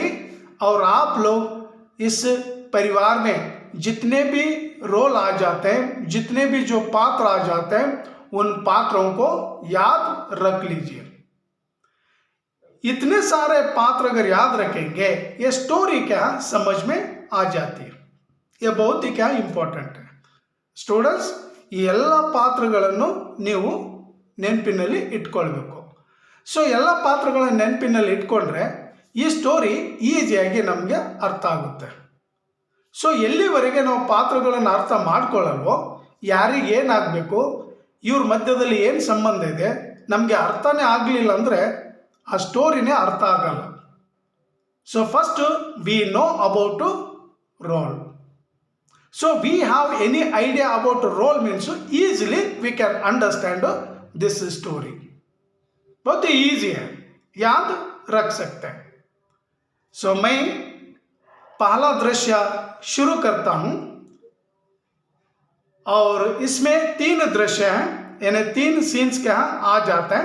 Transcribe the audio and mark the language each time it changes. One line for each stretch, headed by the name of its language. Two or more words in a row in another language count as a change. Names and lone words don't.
Hindi: और आप लोग इस परिवार में जितने भी रोल आ जाते हैं, जितने भी जो पात्र आ जाते हैं, उन पात्रों को याद रख लीजिए। इतने सारे पात्र अगर याद रखेंगे, ये स्टोरी क्या समझ में आ जाती है। ये बहुत ही क्या इंपॉर्टेंट है।
Kannada: स्टूडेंट्स ಈ ಎಲ್ಲ ಪಾತ್ರಗಳನ್ನು ನೀವು ನೆನಪಿನಲ್ಲಿ ಇಟ್ಕೊಳ್ಬೇಕು। ಸೊ ಎಲ್ಲ ಪಾತ್ರಗಳನ್ನು ನೆನಪಿನಲ್ಲಿ ಇಟ್ಕೊಂಡ್ರೆ ಈ ಸ್ಟೋರಿ ಈಸಿಯಾಗಿ ನಮಗೆ ಅರ್ಥ ಆಗುತ್ತೆ। ಸೊ ಎಲ್ಲಿವರೆಗೆ ನಾವು ಪಾತ್ರಗಳನ್ನು ಅರ್ಥ ಮಾಡ್ಕೊಳ್ಳಲ್ವೋ, ಯಾರಿಗೆ ಏನಾಗಬೇಕು, ಇವ್ರ ಮಧ್ಯದಲ್ಲಿ ಏನು ಸಂಬಂಧ ಇದೆ, ನಮಗೆ ಅರ್ಥನೇ ಆಗಲಿಲ್ಲ ಅಂದರೆ ಆ ಸ್ಟೋರಿನೇ ಅರ್ಥ ಆಗಲ್ಲ।
English: So first we know about role. So we have any idea about role means easily we can understand this story.
Hindi: बहुत ही easy है, याद रख सकते हैं। So मैं पहला दृश्य शुरू करता हूँ और इसमें 3 दृश्य हैं, यानी 3 सीन्स के यहाँ आ जाते हैं।